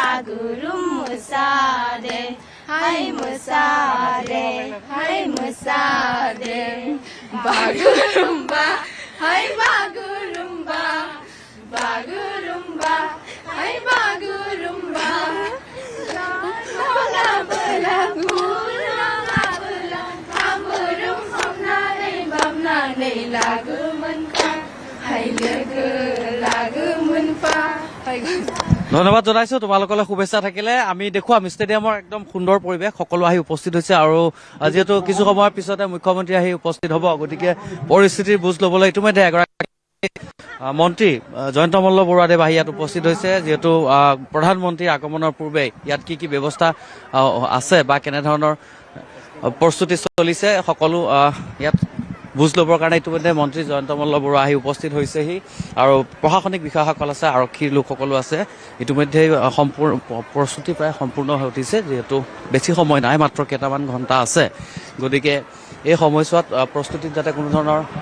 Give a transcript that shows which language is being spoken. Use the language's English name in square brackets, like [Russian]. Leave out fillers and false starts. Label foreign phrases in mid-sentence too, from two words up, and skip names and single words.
[Bodo] मोसादे हाय मोसादे बागुरुम्बा हाय बागुरुम्बा बागुरुम्बा हाय बागुरुम्बा नङा बोला गुरङा बोला बागुरुम हमनानै लागो मोनफा हाय लोगो लागो मोनफा [Assamese] ধন্যবাদ জনাইছো তোমালোকলৈ শুভেচ্ছা থাকিলে আমি দেখুৱাম ষ্টেডিয়ামৰ একদম সুন্দৰ পৰিৱেশ সকলো আহি উপস্থিত হৈছে আৰু যিহেতু কিছু সময়ৰ পিছতে মুখ্যমন্ত্ৰী আহি উপস্থিত হ'ব গতিকে পৰিস্থিতিৰ বুজ ল'বলৈ ইতিমধ্যে এগৰাকী মন্ত্ৰী জয়ন্ত মল্ল বৰুৱাদেৱ আহি ইয়াত উপস্থিত হৈছে যিহেতু প্ৰধানমন্ত্ৰীৰ আগমনৰ পূৰ্বে ইয়াত কি কি ব্যৱস্থা আছে বা কেনেধৰণৰ প্ৰস্তুতি চলিছে সকলো ইয়াত বুজ ল'বৰ কাৰণে ইতিমধ্যে মন্ত্ৰী জয়ন্ত মল্ল বৰুৱা আহি উপস্থিত হৈছেহি আৰু প্ৰশাসনিক বিষয়াসকল আছে আৰক্ষীৰ লোকসকলো আছে ইতিমধ্যে সম্পূৰ্ণ প্ৰস্তুতি প্ৰায় সম্পূৰ্ণ হৈ উঠিছে যিহেতু বেছি সময় নাই মাত্ৰ কেইটামান ঘণ্টা আছে গতিকে এই সময়ছোৱাত প্ৰস্তুতিত যাতে কোনো ধৰণৰ